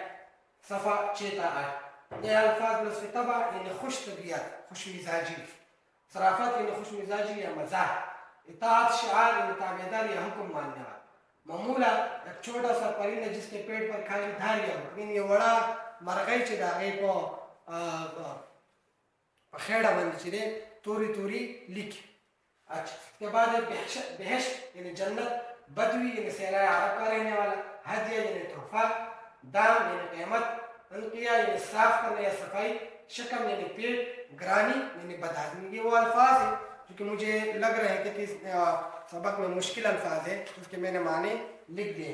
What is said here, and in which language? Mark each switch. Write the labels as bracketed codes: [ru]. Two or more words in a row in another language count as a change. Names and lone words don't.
[ur] صفحہ 6 تا 8. یہ الفاظ لطف طبع یعنی خوش طبیعت, خوش مزاجی. صرافت یعنی خوش مزاجی یا مزاح. اطاعت شعار یعنی تابعدار یا حکم ماننے والا. معمولہ ایک چھوٹا سا پرندہ جس کے پیٹ پر کھالی دھاریاں ہو لیکن یہ [ps] وڑا مرغی چې د هغې په خیڑه باندې چې دی توری توری لیکي. [ur] اچھا, اس کے بعد بہشت یعنی جنت. بدوی یعنی صحرائے عرب کا رہنے والا. ہدیہ یعنی تحفہ. دام یعنی قیمت. انقیہ یعنی صاف کرنا یا صفائی. شکم یعنی پیٹ. گرانی یعنی بدہضمی. یہ وہ الفاظ ہیں جو کہ مجھے لگ رہے ہیں کہ اس سبق میں مشکل الفاظ ہیں اس کے میں نے معنی لکھ دیے.